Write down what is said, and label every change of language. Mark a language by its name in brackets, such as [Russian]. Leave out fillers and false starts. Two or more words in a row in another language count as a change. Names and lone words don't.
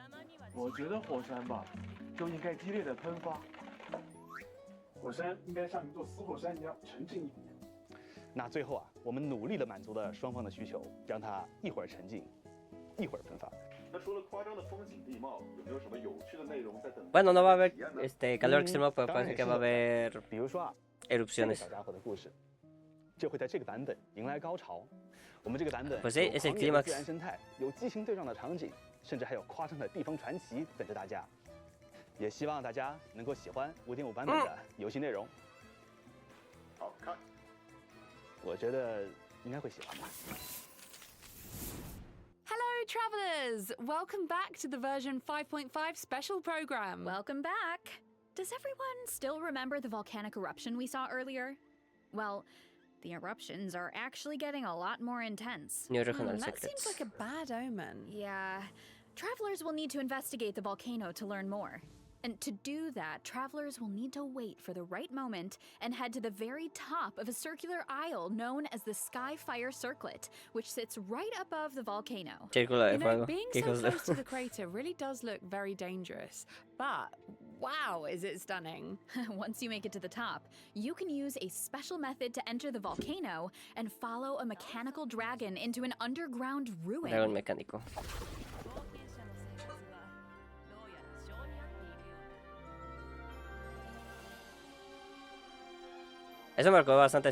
[Chinese] 我觉得火山吧，就应该激烈的喷发。火山应该像一座死火山一样沉静一点。那最后我们努力的满足了双方的需求，让它一会儿沉静，一会儿喷发。那除了夸张的风景地貌，有没有什么有趣的内容在等待？ [Spanish] Bueno, no va a haber calor extremo, pero parece que va a haber [Chinese] 比如说 [Spanish] erupciones. [Chinese] 小家伙的故事就会在这个版本迎来高潮。我们这个版本 [Spanish] Pues [Chinese] 有 [Spanish] sí, es el [Chinese] 狂野的 [Spanish] clímax. [Chinese] 自然生态，有激情对撞的场景，甚至还有夸张的地方传奇等着大家。也希望大家能够喜欢 5.5 版本的游戏内容。好看，我觉得应该会喜欢吧。 [English] Hello, travelers! Welcome back to the version 5.5 special program. Welcome back. Does everyone still remember the volcanic eruption we saw earlier? Well, the eruptions are actually getting a lot more intense. New regional That seems secrets. like a bad omen. Yeah, travelers will need to investigate the volcano to learn more. And to do that, travelers will need to wait for the right moment and head to the very top of a circular isle known as the Skyfire Circlet, which sits right above the volcano. [Spanish] Círculo de [English] You know, [Spanish] fuego. [English] being [Spanish] Qué [English] so [Spanish] hijos de- [English] close to the crater really does look very dangerous. But wow, is it stunning. Once you make it to the top, you can use a special method to enter the volcano and follow a mechanical dragon into an underground ruin. [Spanish] Dragón mecánico. Eso me recordó bastante.